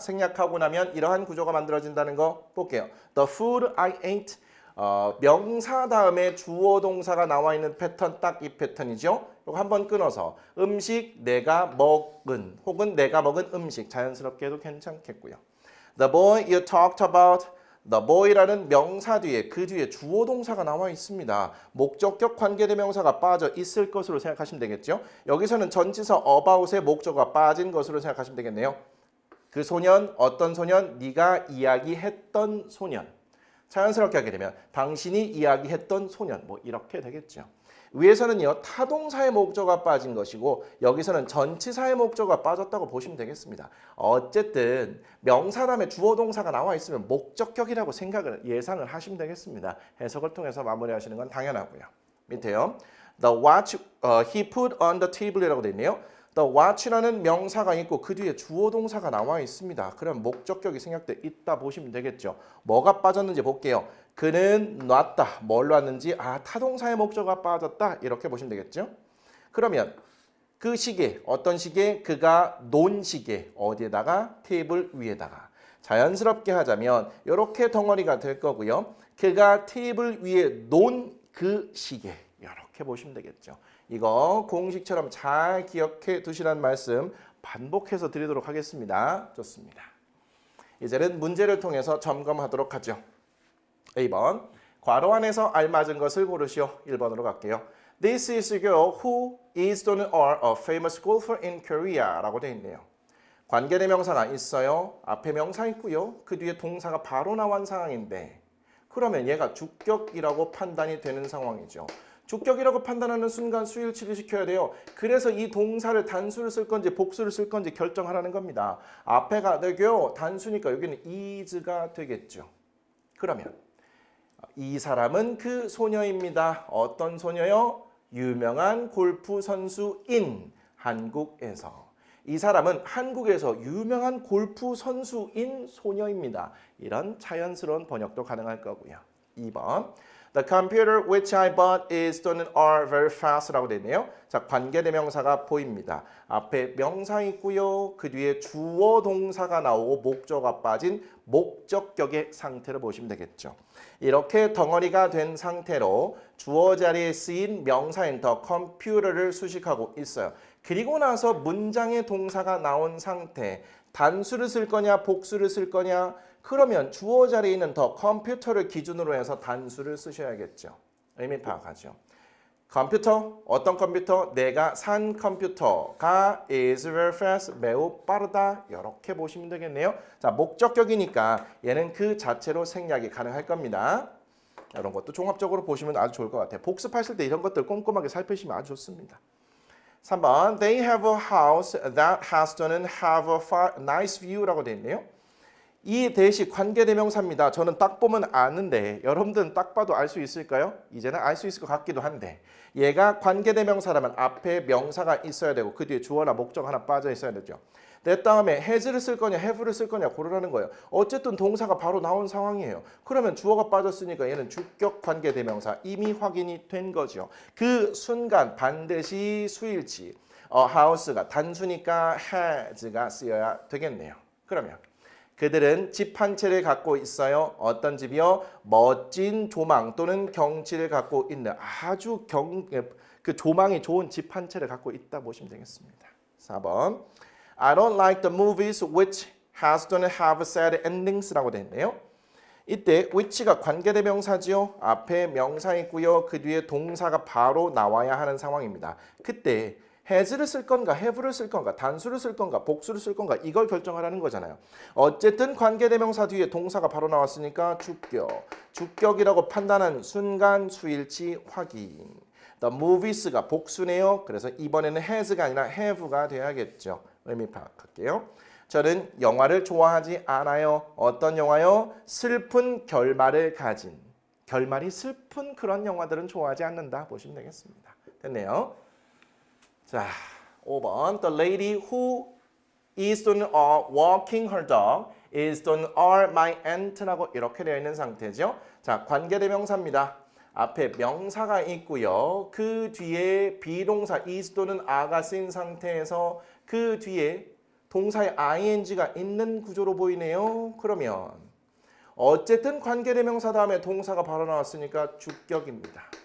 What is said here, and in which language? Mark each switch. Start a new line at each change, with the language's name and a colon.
Korean: 생략하고 나면 이러한 구조가 만들어진다는 거 볼게요.
English: The food I ate.
Korean: 명사 다음에 주어 동사가 나와 있는 패턴 딱 이 패턴이죠. 이거 한번 끊어서 음식 내가 먹은 혹은 내가 먹은 음식 자연스럽게 해도 괜찮겠고요.
English: The boy you talked about.
Korean: The boy라는 명사 뒤에 그 뒤에 주어 동사가 나와 있습니다. 목적격 관계대명사가 빠져 있을 것으로 생각하시면 되겠죠. 여기서는 전치사 about의 목적어가 빠진 것으로 생각하시면 되겠네요. 그 소년, 어떤 소년? 네가 이야기했던 소년. 자연스럽게 하게 되면 당신이 이야기했던 소년 뭐 이렇게 되겠죠. 위에서는요 타동사의 목적어가 빠진 것이고 여기서는 전치사의 목적어가 빠졌다고 보시면 되겠습니다. 어쨌든 명사 다음에 주어 동사가 나와 있으면 목적격이라고 예상을 하시면 되겠습니다. 해석을 통해서 마무리하시는 건 당연하고요. 밑에요.
English: The watch he put on the table
Korean: 이라고 되어 있네요. The watch라는 명사가 있고 그 뒤에 주어 동사가 나와 있습니다. 그럼 목적격이 생략돼 있다 보시면 되겠죠. 뭐가 빠졌는지 볼게요. 그는 놨다. 뭘 놨는지 타동사의 목적어가 빠졌다. 이렇게 보시면 되겠죠. 그러면 그 시계, 어떤 시계? 그가 논 시계. 어디에다가? 테이블 위에다가. 자연스럽게 하자면 이렇게 덩어리가 될 거고요. 그가 테이블 위에 놓은 그 시계. 이렇게 보시면 되겠죠. 이거 공식처럼 잘 기억해 두시라는 말씀 반복해서 드리도록 하겠습니다. 좋습니다. 이제는 문제를 통해서 점검하도록 하죠. 2번. 괄호 안에서 알맞은 것을 고르시오. 1번으로 갈게요.
English: This is a girl who is
Korean: 또는
English: are a famous golfer in Korea
Korean: 라고 되어 있네요. 관계대명사가 있어요. 앞에 명사 있고요. 그 뒤에 동사가 바로 나온 상황인데 그러면 얘가 주격이라고 판단이 되는 상황이죠. 주격이라고 판단하는 순간 수일치를 시켜야 돼요. 그래서 이 동사를 단수를 쓸 건지 복수를 쓸 건지 결정하라는 겁니다. 앞에가 the girl 단수니까 여기는 is가 되겠죠. 그러면 이 사람은 그 소녀입니다. 어떤 소녀요? 유명한 골프 선수인 한국에서. 이 사람은 한국에서 유명한 골프 선수인 소녀입니다. 이런 자연스러운 번역도 가능할 거고요. 2번.
English: The computer which I bought is
Korean: 또는
English: are very fast
Korean: 라고 되어 있네요. 자, 관계대명사가 보입니다. 앞에 명사 있고요. 그 뒤에 주어 동사가 나오고 목적어가 빠진 목적격의 상태를 보시면 되겠죠. 이렇게 덩어리가 된 상태로 주어 자리에 쓰인 명사인 the computer를 수식하고 있어요. 그리고 나서 문장의 동사가 나온 상태, 단수를 쓸 거냐 복수를 쓸 거냐, 그러면 주어 자리에 있는 더 컴퓨터를 기준으로 해서 단수를 쓰셔야겠죠. 의미 파악하죠. 컴퓨터, 어떤 컴퓨터? 내가 산 컴퓨터가
English: is very fast,
Korean: 매우 빠르다. 이렇게 보시면 되겠네요. 자, 목적격이니까 얘는 그 자체로 생략이 가능할 겁니다. 이런 것도 종합적으로 보시면 아주 좋을 것 같아요. 복습하실 때 이런 것들 꼼꼼하게 살피시면 아주 좋습니다. 3번,
English: they have a house that has
Korean: 또는
English: have a nice view
Korean: 라고 되어 있네요. 이 대시 관계대명사입니다. 저는 딱 보면 아는데 여러분들은 딱 봐도 알 수 있을까요? 이제는 알 수 있을 것 같기도 한데 얘가 관계대명사라면 앞에 명사가 있어야 되고 그 뒤에 주어나 목적 하나 빠져 있어야 되죠. 그 다음에 has를 쓸 거냐 have를 쓸 거냐 고르라는 거예요. 어쨌든 동사가 바로 나온 상황이에요. 그러면 주어가 빠졌으니까 얘는 주격 관계대명사 이미 확인이 된 거죠. 그 순간 반드시 수일치 house가 단수니까 has가 쓰여야 되겠네요. 그러면 그들은 집 한 채를 갖고 있어요. 어떤 집이요? 멋진 조망 또는 경치를 갖고 있는 아주 그 조망이 좋은 집 한 채를 갖고 있다 보시면 되겠습니다. 4번.
English: I don't like the movies which has
Korean: 또는
English: have sad endings
Korean: 라고 되어 있네요. 이때 which가 관계대명사지요. 앞에 명사 있고요. 그 뒤에 동사가 바로 나와야 하는 상황입니다. 그때 has를 쓸 건가, have를 쓸 건가, 단수를 쓸 건가, 복수를 쓸 건가 이걸 결정하라는 거잖아요. 어쨌든 관계대명사 뒤에 동사가 바로 나왔으니까 주격, 주격이라고 판단한 순간 수일치 확인. The movies가 복수네요. 그래서 이번에는 has가 아니라 have가 돼야겠죠. 의미 파악할게요. 저는 영화를 좋아하지 않아요. 어떤 영화요? 슬픈 결말을 가진. 결말이 슬픈 그런 영화들은 좋아하지 않는다 보시면 되겠습니다. 됐네요. 자, 5번.
English: The lady who is
Korean: 또는
English: are walking her dog is 또는 are my aunt
Korean: 라고 이렇게 되어 있는 상태죠. 자, 관계대명사입니다. 앞에 명사가 있고요. 그 뒤에 비동사 is 또는 are가 쓰인 상태에서 그 뒤에 동사의 ing가 있는 구조로 보이네요. 그러면 어쨌든 관계대명사 다음에 동사가 바로 나왔으니까 주격입니다.